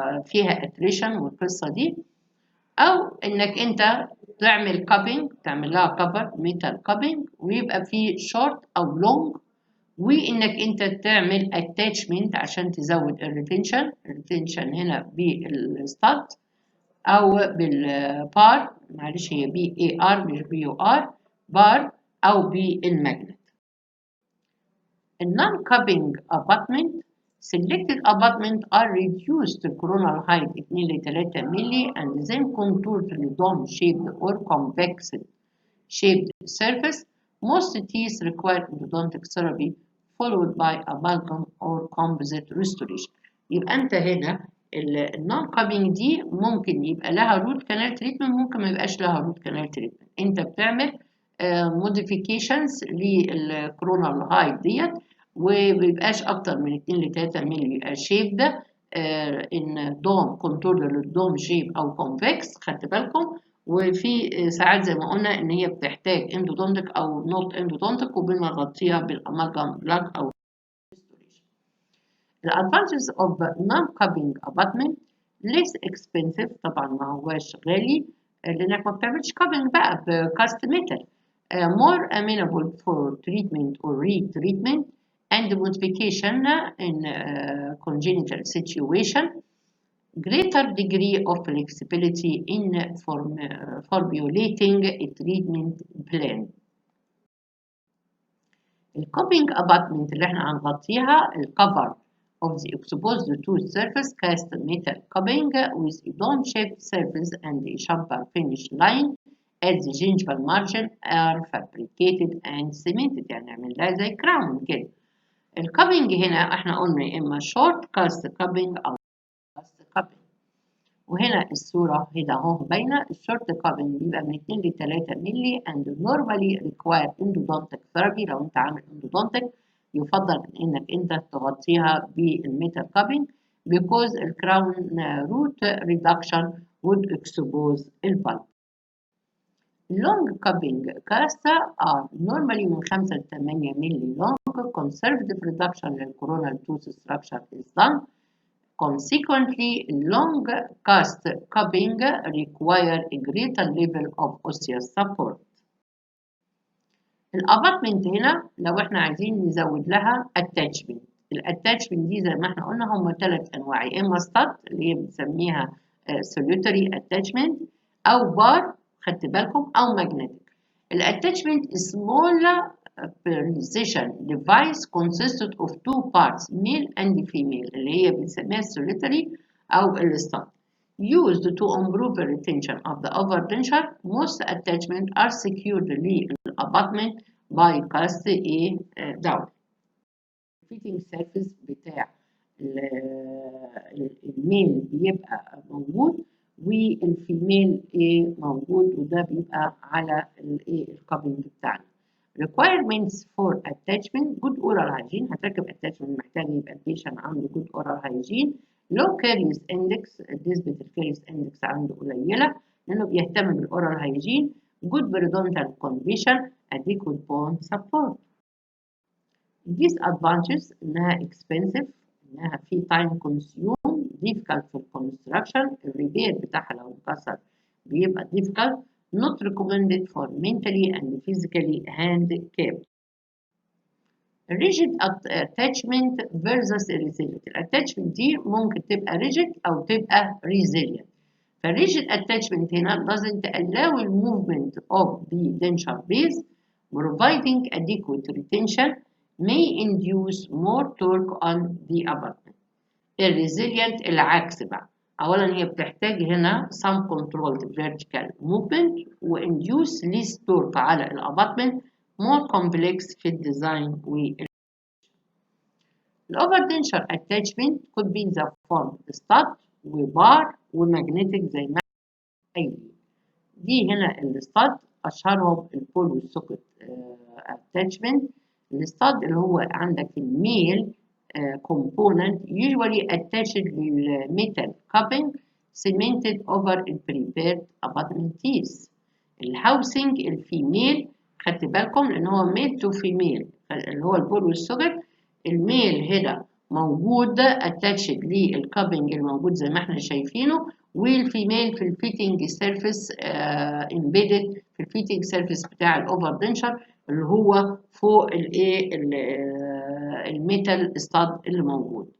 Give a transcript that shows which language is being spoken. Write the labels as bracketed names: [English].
[Arabic] فيها اتريشن والقصه دي، او انك انت تعمل كابينج تعمل لها كفر ميتال كابينج ويبقى فيه شورت او لونج، وانك انت تعمل اتاتشمنت عشان تزود الريتنشن هنا بالستاد او بالبار، معلش هي بي اي ار مش بي يو ار، بار او بالماجنت. النون كابينج [English] abutment selected abutment are reduced to coronal height [Arabic] 2 ل 3 مللي [English] and then contoured to dome shaped or convex shaped surface. Most teeth require endodontic therapy followed by amalgam or composite restoration. [Arabic] يبقى انت هنا النون كابينج دي ممكن يبقى لها روت كانال تريتمنت، ممكن ما يبقاش لها روت كانال تريتمنت. انت بتعمل موديفيكيشنز للكورونال هايت ديت ومبيبقاش اكتر من 2 ل 3 مللي شيب ده ان دوم كونتور للدوم شيب او كونفكس، خدت بالكم. وفي ساعات زي ما قلنا ان هي بتحتاج اندودونتك او نوت اندودونتك وبنغطيها بالامالجام بلاك او ريستوريشن. الادفانتجز اوف نون كابينج abutment [English] less expensive، [Arabic] طبعا ما هواش غالي لانك ما بتعملش كابينج بقى بكاست ميتال. [English] more amenable for treatment or retreatment and modification in congenital situation. Greater degree of flexibility in formulating a treatment plan. الكوبينج abutment [Arabic] اللي احنا هنغطيها الكفر [English] of the exposed tooth surface cast metal cupping with a dome-shaped surface and a chamfer finish line at the gingival margin are fabricated and cemented، [Arabic] يعني نعمل لها زي كراون كده. الكابينج هنا احنا قلنا يا اما شورت كاست كابينج او كاست كابينج، وهنا الصورة هنا اهو باينة. الشورت كابينج بيبقى من 2 ل 3 مللي [English] and normally require endodontic therapy. [Arabic] لو انت عامل endodontic يفضل انك انت تغطيها بالميتال كابينج [English] because الكراون root reduction would expose البلب. long cupping casta are normally [Arabic] من 5 ل 8 مللي [English] long. conservative reduction للcoronal tooth structure is done. Consequently, long cast cupping require a greater level of osseous support. [Arabic] الاباتمنت هنا لو احنا عايزين نزود لها attachment، الاتاتشمنت دي زي ما احنا قلنا هم 3 انواع، يا اما stud اللي هي بنسميها [English] solitary attachment [Arabic] او بار، خدت بالكم، او magnetic. [English] الاتاتشمنت small precision device consisted of 2 parts male and female [Arabic] اللي هي بنسميها solitary او الstud [English] used to improve the retention of the upper denture. Most attachments are secured للabutment by cast A down. fitting surface [Arabic] بتاع الميل بيبقى موجود والفيميل A موجود، وده بيبقى على الكابينج بتاعنا. [English] requirements for attachment good oral hygiene. [Arabic] هتركب attachment محتاج يبقى البيشنت عنده good oral hygiene. low caries [English] index، [Arabic] نسبة الكاريس index عنده قليلة لأنه بيهتم بالoral hygiene. [English] good periodontal condition adequate bone support. disadvantages [Arabic] إنها expensive، إنها في [English] time consume difficult [Arabic] في الكونستراكشن، الريبير بتاعها لو اتكسر بيبقى difficult. [English] not recommended for mentally and physically handicapped. rigid attachment versus resilient. [Arabic] الاتاتشمنت دي ممكن تبقى rigid أو تبقى resilient. فالrigid attachment هنا [English] doesn't allow the movement of the denture base, providing adequate retention may induce more torque on the abutment. [Arabic] الresilient العكس بقى، أولا هي بتحتاج هنا [English] some controlled vertical movement و induce less torque [Arabic] على الabutment، [English] more complex [Arabic] في الديزاين [English] الoverdenture attachment could be in the form stud وبار ومagnetic [Arabic] زي ما قايلين. دي هنا الستاد أشهرهم البول والسوكت [English] attachment. [Arabic] الستاد اللي هو عندك الميل [English] component usually attached [Arabic] للmetal cupping [English] cemented over the prepared abutment teeth. [Arabic] الهاوسنج الفيميل خدت بالكم لان هو ميل تو فيميل اللي هو البول والسوكت. الميل هنا موجود اتاتشد للكابنج الموجود زي ما احنا شايفينه، والفيميل في الفيتنج سيرفيس امبيدد في الفيتنج سيرفيس بتاع الاوفر دنشر اللي هو فوق الايه الميتال ستاد اللي موجود.